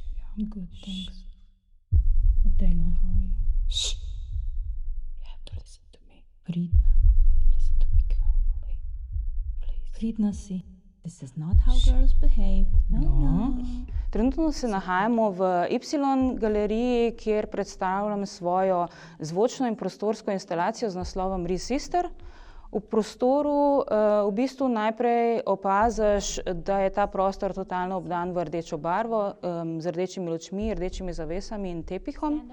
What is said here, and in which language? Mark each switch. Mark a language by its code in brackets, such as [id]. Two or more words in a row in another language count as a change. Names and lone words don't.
[en] I'm good, thanks. But Dana, sorry. Shh. You have to listen to me. [sl] Pridna. [en] Listen to me carefully. Please. [sl] Pridna si. [en] This is not how girls behave. No. [sl] Trenutno se nahajamo v Y galeriji, kjer predstavljam svojo zvočno in prostorsko instalacijo z naslovom Re-Sister. V prostoru v bistvu najprej opaziš, da je ta prostor totalno obdan v rdečo barvo, z rdečimi lučmi, rdečimi zavesami in tepihom.